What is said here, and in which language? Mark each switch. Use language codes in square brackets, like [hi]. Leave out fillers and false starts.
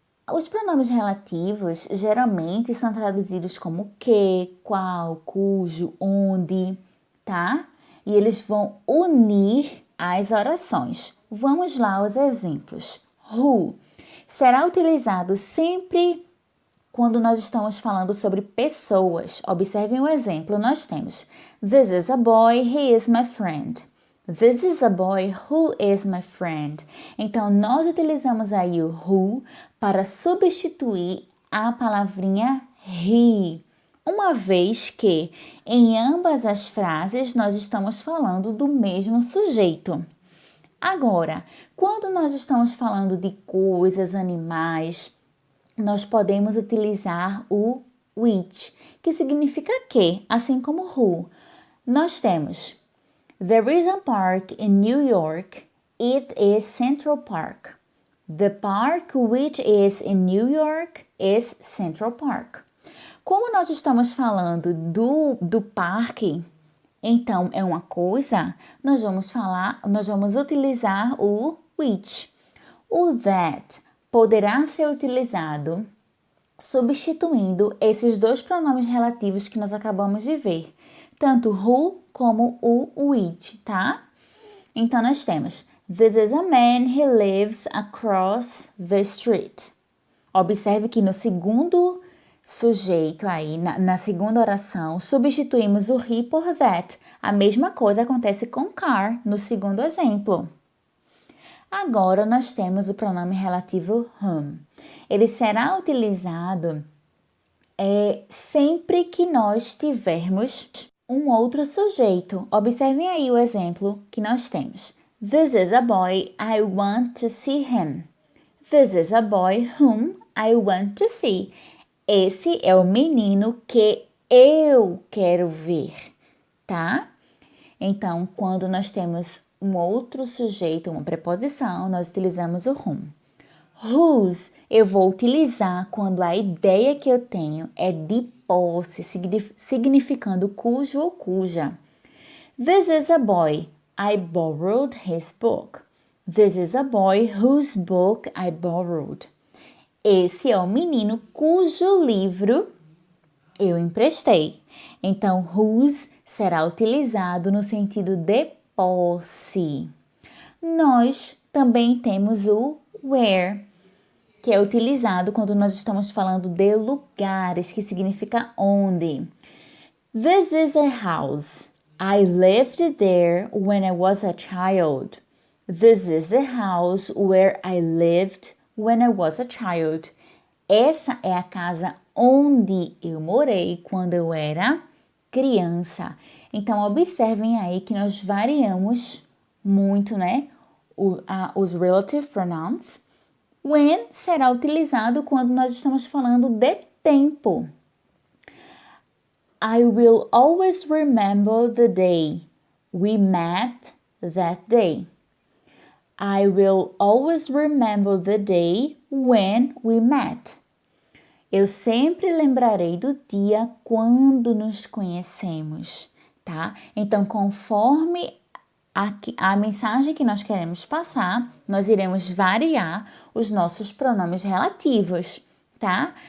[pt] Os pronomes relativos geralmente são traduzidos como que, qual, cujo, onde, tá? E eles vão unir as orações. Vamos lá aos exemplos. Who será utilizado sempre quando nós estamos falando sobre pessoas. Observem o exemplo. Nós temos [en] This is a boy, he is my friend. This is a boy who is my friend. [pt] Então, nós utilizamos aí o who para substituir a palavrinha he, uma vez que em ambas as frases nós estamos falando do mesmo sujeito. Agora, quando nós estamos falando de coisas, animais, nós podemos utilizar o which, que significa que, assim como who. Nós temos [en] There is a park in New York. It is Central Park. The park which is in New York is Central Park. [pt] Como nós estamos falando do parque, então é uma coisa, nós vamos utilizar o which. O that poderá ser utilizado substituindo esses dois pronomes relativos que nós acabamos de ver, tanto who como o which, tá? Então, nós temos [en] This is a man, he lives across the street. [pt] Observe que no segundo sujeito aí, na segunda oração, substituímos o he por that. A mesma coisa acontece com car no segundo exemplo. Agora, nós temos o pronome relativo whom. Ele será utilizado sempre que nós tivermos um outro sujeito. Observem aí o exemplo que nós temos. [en] This is a boy, I want to see him. This is a boy whom I want to see. [pt] Esse é o menino que eu quero ver, tá? Então, quando nós temos um outro sujeito, uma preposição, nós utilizamos o whom. Whose eu vou utilizar quando a ideia que eu tenho é de posse, significando cujo ou cuja. [en] This is a boy. I borrowed his book. This is a boy whose book I borrowed. [pt] Esse é o menino cujo livro eu emprestei. Então, whose será utilizado no sentido de posse. Nós também temos o where, que é utilizado quando nós estamos falando de lugares, que significa onde. [en] This is a house. I lived there when I was a child. This is the house where I lived when I was a child. [pt] Essa é a casa onde eu morei quando eu era criança. Então, observem aí que nós variamos muito, né? Os relative pronouns. When será utilizado quando nós estamos falando de tempo. [en] I will always remember the day we met that day. I will always remember the day when we met. [pt] Eu sempre lembrarei do dia quando nos conhecemos, tá? Então, conforme a mensagem que nós queremos passar, nós iremos variar os nossos pronomes relativos, tá?